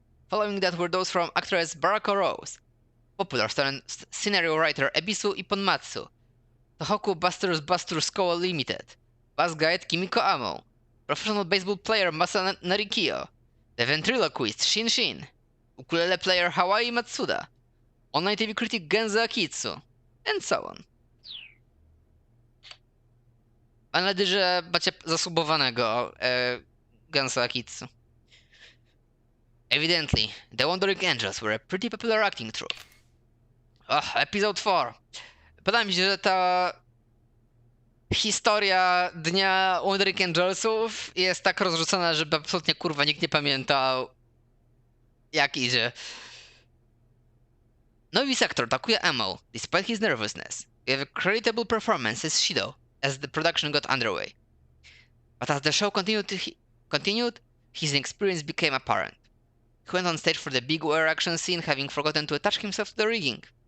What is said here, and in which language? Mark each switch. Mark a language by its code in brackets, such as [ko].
[en] Following that were those from actress Barako Rose, popular scenario writer Ebisu Ipponmatsu, Tohoku Busters Co. Limited, bus guide Kimiko Amo, professional baseball player Masa Narikio, the ventriloquist Shin Shin, ukulele player Hawaii Matsuda, online TV critic Genza Akitsu, and so on. [pl] Mam nadzieję, że macie zasubowanego Genza Akitsu. [en] Evidently, the Wandering Angels were a pretty popular acting troupe. Episode 4. [pl] Podoba mi się, że ta historia dnia Wandering Angelsów jest tak rozrzucona, żeby absolutnie kurwa nikt nie pamiętał jak idzie. [en] Novice actor Takuya Amo, despite his nervousness, gave a creditable performance as Shido as the production got underway. But as the show continued, his inexperience became apparent. He went on stage for the big war action scene, having forgotten to attach himself to the rigging.